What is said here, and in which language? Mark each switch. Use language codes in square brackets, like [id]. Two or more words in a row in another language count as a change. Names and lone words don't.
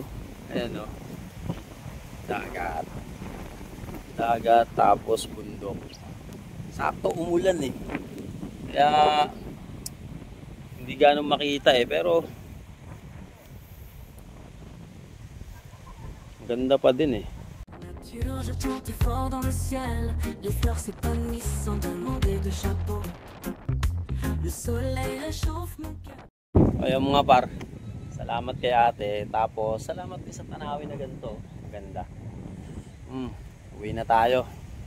[tl] Ayan o. Dagat. Dagat tapos bundok. Sakto umulan eh. Kaya hindi ganong makita eh, pero ganda pa din eh. [fr] Je chante fort dans le ciel, les fleurs s'épanouissent sans demander de chapeau. Le soleil réchauffe mon cœur. [tl] Ayun mga par, salamat kay ate. Tapos salamat din sa tanawin na ganito. Maganda. Uwi na tayo.